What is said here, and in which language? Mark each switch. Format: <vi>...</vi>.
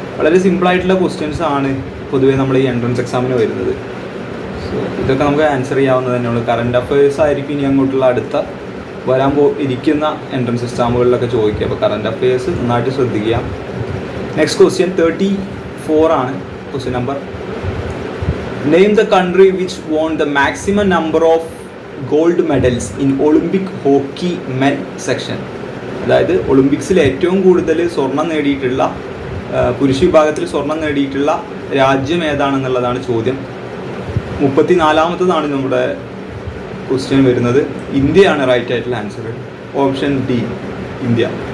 <ml>വളരെ സിമ്പിളായിട്ടുള്ള ക്വസ്റ്റ്യൻസ് ആണ് പൊതുവേ നമ്മൾ ഈ എൻട്രൻസ് എക്സാമിന് വരുന്നത്. സോ ഇതൊക്കെ നമുക്ക് ആൻസർ ചെയ്യാവുന്നത് തന്നെയുള്ളൂ. കറണ്ട് അഫയേഴ്സ് ആയിരിക്കും ഇനി അങ്ങോട്ടുള്ള അടുത്ത ഇരിക്കുന്ന എൻട്രൻസ് എക്സാമുകളിലൊക്കെ ചോദിക്കുക. അപ്പോൾ കറണ്ട് അഫയേഴ്സ് നന്നായിട്ട് ശ്രദ്ധിക്കുക. നെക്സ്റ്റ് ക്വസ്റ്റ്യൻ 34 ആണ്. Question number.</ml> <en>Name the country which won the maximum number of gold medals in Olympic hockey men section.</en> <ml>അതായത് ഒളിമ്പിക്സിൽ ഏറ്റവും കൂടുതൽ സ്വർണം നേടിയിട്ടുള്ള പുരുഷ വിഭാഗത്തിൽ സ്വർണം നേടിയിട്ടുള്ള രാജ്യം ഏതാണെന്നുള്ളതാണ് ചോദ്യം. 34ാമത്തതാണ് നമ്മുടെ ക്വസ്റ്റ്യൻ വരുന്നത്. ഇന്ത്യയാണ് റൈറ്റ് ആയിട്ടുള്ള ആൻസർ. Option D, India.</ml>